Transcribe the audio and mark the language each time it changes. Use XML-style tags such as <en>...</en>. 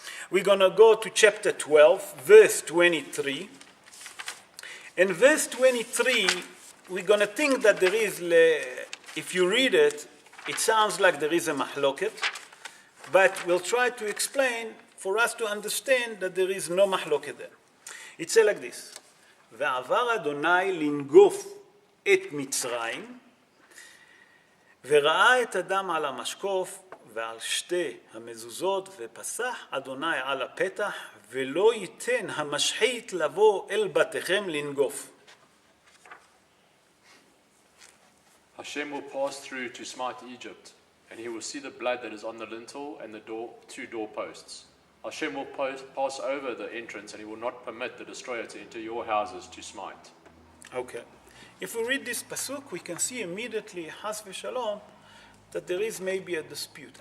<en>We're going to go to chapter 12, verse 23. In verse 23, we're going to think that there is, if you read it, it sounds like there is a mahloket, but we'll try to explain for us to understand that there is no mahloket there. It says like this,</en> <he>ועבר אדוני לנגוף את מצרים, וראה את הדם על המשקוף ועל שתי המזוזות, ופסח אדוני על הפתח, ולא ייתן המשחית לבוא אל בתיכם לנגוף.</he> <en>Hashem will pass through to smite Egypt, and he will see the blood that is on the lintel and the two doorposts. Hashem will pass over the entrance, and he will not permit the destroyer to enter your houses to smite. Okay. If we read this pasuk, we can see immediately, Chas v'shalom, that there is maybe a dispute.</en>